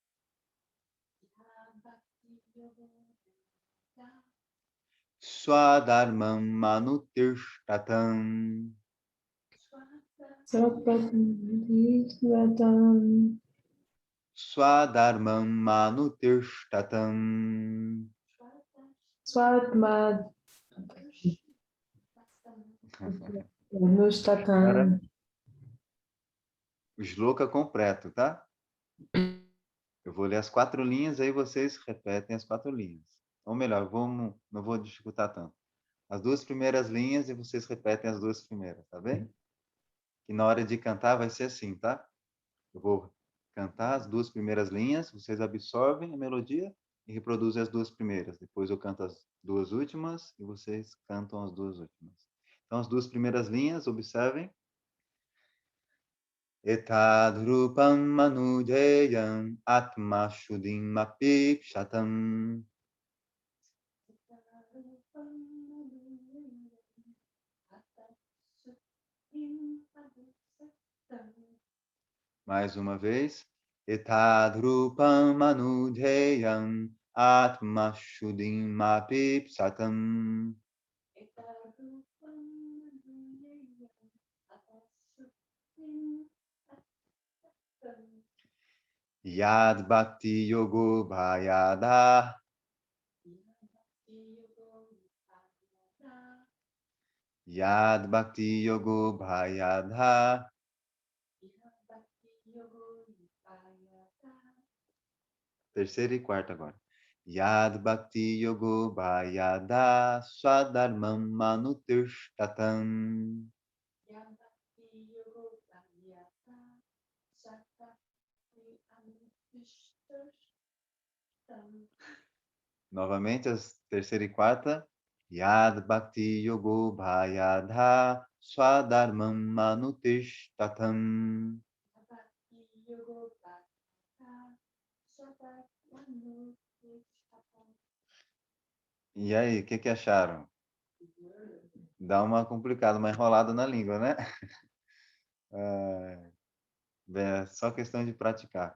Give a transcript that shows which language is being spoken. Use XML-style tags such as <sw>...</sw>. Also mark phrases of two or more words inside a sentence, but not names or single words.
<sa>Swadharmam manutirshtatam. Swadharmam manutirshtatam. Swatma</sa> <pt>Agora,</pt> <sa>Nustatam.</sa> <pt>o shloka completo, tá? Eu vou ler as 4 linhas, aí vocês repetem as 4 linhas. Ou melhor, não vou dificultar tanto. As 2 primeiras linhas e vocês repetem as 2 primeiras, tá bem? E na hora de cantar vai ser assim, tá? Eu vou cantar as 2 primeiras linhas, vocês absorvem a melodia e reproduzem as 2 primeiras. Depois eu canto as 2 últimas e vocês cantam as 2 últimas. Então, as 2 primeiras linhas, observem.</pt> <sa>Etadrupam manujayam atma shuddhim apipsatam.</sa> <pt>Mais uma vez.</pt> <sa>Etadrupam manujayam atma shuddhim apipsatam. Yad bhakti yogo bhayada. Yad bhakti yogo bhayada.</sa> <pt>Terceira e quarta agora.</pt> <sa>Yad bhakti yogo bhayada swadharmam manutirshtatam.</sa> <pt>Novamente, as terceira e quarta.</pt> <sa>Yad bhakti yogo bhayada swadharmam manutirshtatam.</sa> <pt>E aí, o que acharam? Dá uma complicada, uma enrolada na língua, né? É só questão de praticar.</pt>